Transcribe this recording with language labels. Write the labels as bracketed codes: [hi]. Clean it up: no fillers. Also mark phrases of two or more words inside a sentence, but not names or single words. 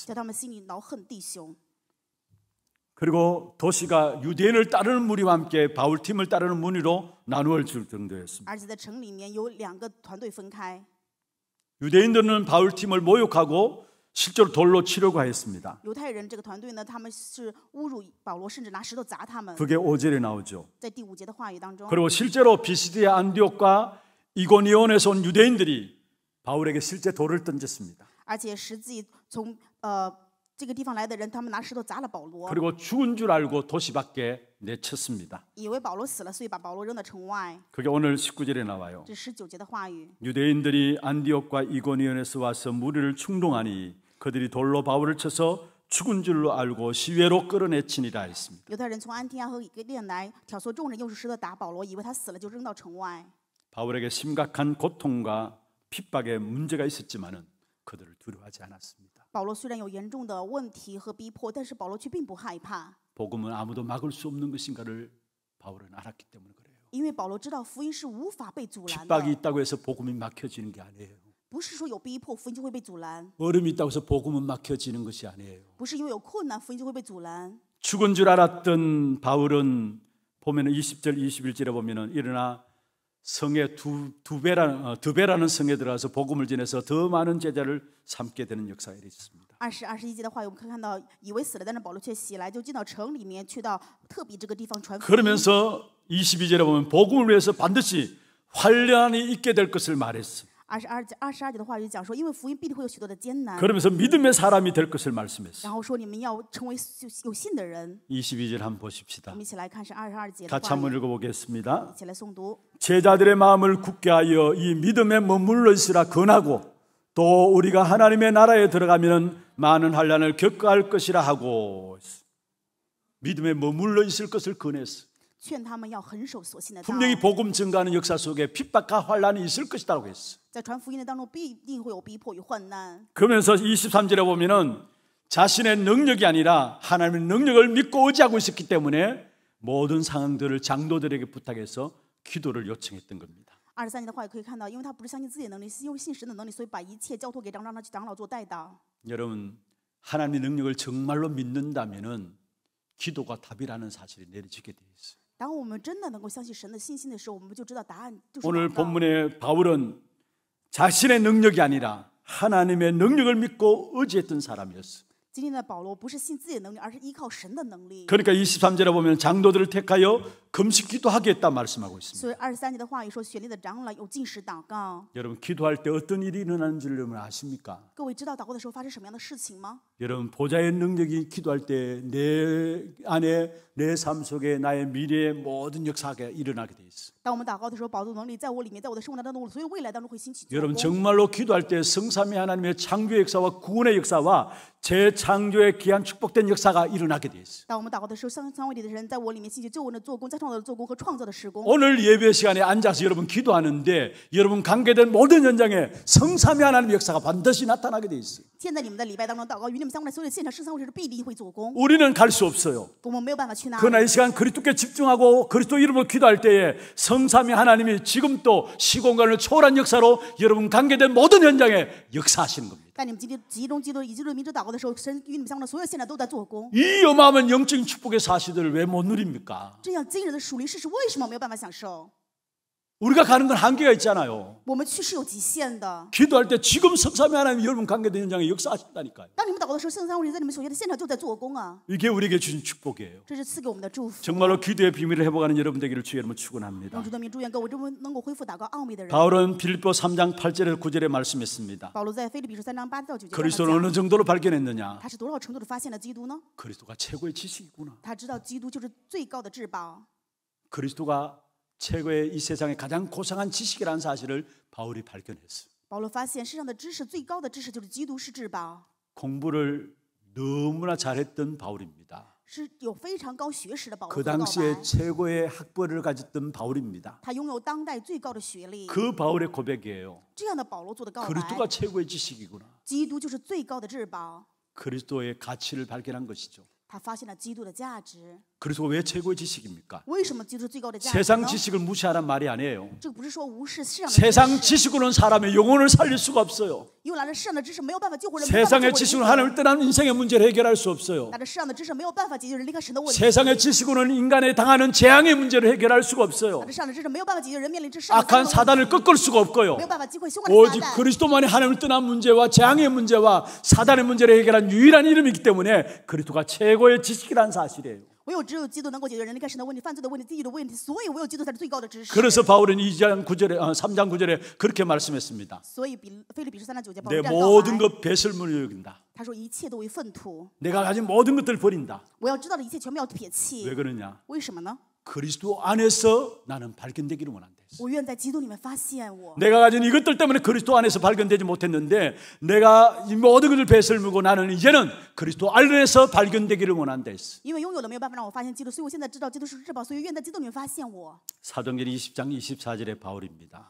[zh] 叫他们心里恼恨弟兄。 [ko] 그리고 도시가 유대인을 따르는 무리와 함께 바울팀을 따르는 무리로 나누어질 정도였습니다. [zh] 而且在城里面有2个团队分开， [ko] 유대인들은 바울팀을 모욕하고 실제로 돌로 치려고 했습니다. [zh] 犹太人这个团队呢，他们是侮辱保罗，甚至拿石头砸他们。 [ko] 그게 5절에 나오죠. [zh] 在第5节的话语当中， [ko] 그리고 실제로 비시디아 안디옥과 이고니온에서 온 유대인들이 바울에게 실제 돌을 던졌습니다. [zh] 而且实际从这个地方来的人，他们拿石头砸了保罗， [ko] 그리고 죽은 줄 알고 도시 밖에 내쳤습니다. [zh] 以为保罗死了，所以把保罗扔到城外。 [ko] 그게 오늘 19절에 나와요. [zh] 这19节的话语， [ko] 유대인들이 안디옥과 이고니온에서 와서 무리를 충동하니 그들이 돌로 바울을 쳐서 죽은 줄로 알고 시외로 끌어내치니라 했습니다. [zh] 犹太人从安提阿和以色列来挑唆众人，用石头打保罗，以为他死了，就扔到城外。 [ko] 바울에게 심각한 고통과 핍박에 문제가 있었지만은 그들을 두려워하지 않았습니다. [zh] 保罗虽然有严重的问题和逼迫，但是保罗却并不害怕， [ko] 복음은 아무도 막을 수 없는 것인가를 바울은 알았기 때문에 그래요. [zh] 因为保罗知道福音是无法被阻拦 [ko] 핍박이 [zh] 的， [ko] 있다고 해서 복음이 막혀지는 게 아니에요. [zh] 不是说有逼迫福音就会被阻拦， [ko] 어려움이 있다고 해서 복음은 막혀지는 것이 아니에요. [zh] 不是因为有困难福音就会被阻拦。 [ko] 죽은 줄 알았던 바울은 보면은 20절 21절에 보면은 일어나 성에 두 배라는 성에 들어가서 복음을 전해서 더 많은 제자를 삼게 되는 역사가 있습니다. [zh] 20、21 节的话语，我们可以看到，以为死了，但是保罗却起来，就进到城里面，去到特比这个地方传福音。 [ko] 그러면서 22절에 보면 복음을 위해서 반드시 환란이 있게 될 것을 말했어. [zh] 22节的话语讲说，因为福音必定会有许多的艰难， [ko] 그러면서 믿음의 사람이 될 것을 말씀했어. [zh] 然后说你们要成为有信的人。 [ko] 22절 한번 [zh] 我 [ko] 보십시다. [zh] 们一起来看是22节的 [ko] 같이 [zh] 话 [ko] 한번 [zh] 语， [ko] 읽어보겠습니다. [zh] 一起来诵读。 [ko] 제자들의 마음을 굳게 하여 이 믿음에 머물러 있으라 권하고 또 우리가 하나님의 나라에 들어가면 많은 환난을 겪어야 할 것이라 하고 믿음에 머물러 있을 것을 권했어. [zh] 劝他们要恒守所信的道， [ko] 분명히 복음 증가하는 역사 속에 핍박과 환난이 있을 것이라고 했어. [zh] 在传福音的当中必定会有逼迫与患难。 [ko] 그러면서 23절에 보면은 자신의 능력이 아니라 하나님의 능력을 믿고 의지하고 있었기 때문에 모든 상황들을 장로들에게 부탁해서 기도를 요청했던 겁니다. [zh] 23节的话也可以看到，因为他不是相信自己的能力，是因为信神的能力，所以把一切交托给长老做代祷。 [ko] 여러분 하나님의 능력을 정말로 믿는다면은 기도가 답이라는 사실이 내려지게 돼 있어요. [zh] 当我们真的能够相信神的信心的时候，我们就知道答案就是 [ko] 오늘 [zh] 祷告。 [ko] 본문의 바울은 자신의 능력이 아니라 하나님의 능력을 믿고 의지했던 사람이었어요. [zh] 今天的保罗不是信自己的能力，而是依靠神的能力。 [ko] 그러니까 23절에 보면 장로들을 택하여 금식 기도하겠다 말씀하고 있습니다. [zh] 所以23节的话语说，选立的长老有禁食祷告。 [ko] 여러분 기도할 때 어떤 일이 일어나는 줄 여러분 아십니까? [zh] 各位知道祷告的时候发生什么样的事情吗？ [ko] 여러분 보좌의 능력이 기도할 때 내 안에 내 삶 속에 나의 미래의 모든 역사가 일어나게 돼 있어. [zh] 当我们祷告的时候，保护能力在我里面，在我的生活当中，所有未来当中会兴起做 [ko] 여러분 [zh] 工。 [ko] 정말로 기도할 때 성삼위 하나님의 창조의 역사와 구원의 역사와 재창조의 귀한 축복된 역사가 일어나게 돼 있어. [zh] 当我们祷告的时候，三位里的人在我里面兴起救恩的做工，在创造的做工和创造的施工。 [ko] 오늘 예배 시간에 앉아서 여러분 기도하는데 여러분 관계된 모든 현장에 성삼위 하나님의 역사가 반드시 나타나게 돼 있어요. [zh] 现在你们的礼拜当中祷告，与你们相关的所有的现场圣三位是必定会做工。 [ko] 우리는 갈 수 없어요. [zh] 我们没有办法去那里。 [ko] 그러나 이 시간 그리스도께 집중하고 그리스도 이름으로 기도할 때에 성삼위 하나님이 지금 또 시공간을 초월한 역사로 여러분 관계된 모든 현장에 역사하시는 겁니다. [zh] 但你们今天集中基督以基督的名字祷告的时候，神与你们相关的所有现场都在做工。 [ko] 이 어마어마한 영적인 축복의 사실들을 왜 못 누립니까? [zh] 这样惊人的属灵事实为什么没有办法享受？ [ko] 우리가 가는 건 한계가 있잖아요. [zh] 我们去是有极限的。 [ko] 기도할 때 지금 성삼위 하나님이 여러분 관계된 현장에 역사하신다니까요. [zh] 当你们祷告的时候，圣三位在你们所见的现场就在做工啊！ [ko] 이게 우리에게 주신 축복이에요. [zh] 这是赐给我们的祝福。 [ko] 정말로 기도의 비밀을 회복하는 여러분 되기를 주의 이름으로 [zh] 用 [ko] 축원합니다. [zh] 主的名祝愿各位能够恢复祷告奥秘的人。 [ko] 바울은 빌립보 3장 8절에서 9절에 말씀했습니다. [zh] 保罗在腓立比书3章8到9节 [ko] 그리스도는 어느 정도로 발견했느냐? [zh] 他是多少程度的发现了基督呢？ [ko] 그리스도가 최고의 지식이구나. [zh] 他知道基督就是最高的至宝。 [ko] 그리스도가 최고의 이 세상의 가장 고상한 지식이라는 사실을 바울이 발견했어요. [zh] 保罗发现世上的知识最高的知识就是基督是至宝， [ko] 공부를 너무나 잘했던 바울입니다. [zh] 是有非常高学识的保罗 [ko] 그 [zh] 做告 [ko] 당시에 [zh] 白。 [ko] 최고의 학벌을 가졌던 바울입니다. [zh] 他拥有当代最高的学历。 [ko] 그 바울의 고백이에요. [zh] 这样的保罗做的告白， [ko] 그리스도가 최고의 지식이구나. [zh] 基督就是最高的至宝。 [ko] 그리스도의 가치를 발견한 것이죠. [zh] 他发现了基督的价值。 [ko] 그래서 왜 최고의 지식입니까? [zh] 为什么基督是最高的价值 [ko] 세상 [zh] 呢？ [ko] 지식을 무시하란 말이 아니에요. [zh] 这个不是说无视世上的 [ko] 세상 [zh] 知识， [ko] 지식으로는 사람의 영혼을 살릴 수가 없어요. [zh] 因为拿着世上的知识没有办法救活人，没有办法 [ko] 세상의 [zh] 救活 [ko] 지식으로 [zh] 灵魂 [ko] 하나님을 떠나는 인생의 문제를 해결할 수 없어요. [zh] 拿着世上的知识没有办法解决人离开神的问题， [ko] 세상의 지식으로는 인간에 당하는 재앙의 문제를 해결할 수가 없어요. [zh] 拿着世上的知识没有办法解决人面临这世上的 [ko] 악한 [zh] 灾难 [ko] 사단을 [zh] 问题， [ko] 꺾을 수가 없고요. [zh] 没有办法击溃凶恶的 [ko] 오직 [zh] 撒旦。 [ko] 그리스도만이 하나님을 떠난 문제와 재앙의 문제와 사단의 문제를 해결한 유일한 이름이기 때문에 그리스도가 최고의 지식이라는 사실이에요. [zh] 唯有只有基督能够解决人离开神的问题、犯罪的问题、地狱的问题，所以唯有基督才是最高的知识。 [ko] 그래서 바울은 3장 9절에 그렇게 말씀했습니다. [zh] 所以腓立比书3章9节，保 [ko] 내 [zh] 罗这样告 [ko] 모든 [zh] 白， [ko] 것 배설물로 여긴다. [zh] 他说一切都为粪土， [ko] 내가 가진 모든 것들을 버린다. [zh] 我要知道的一切全部要撇 [ko] 왜 [zh] 弃。 [ko] 그러냐? [zh] 为什么呢？ [ko] 그리스도 안에서 나는 발견되기를 원한다. [zh] 我愿在基督里面发现我。 [ko] 내가 가진 이것들 때문에 그리스도 안에서 발견되지 못했는데 내가 이 모든 것을 배설물고 나는 이제는 그리스도 안에서 발견되기를 원한다 했어. [zh] 因为拥有了没有办法让我发现基督，所以我现在知道基督是至宝，所以愿在基督里面发现我。 [ko] 사도행전 20장 24절의 바울입니다.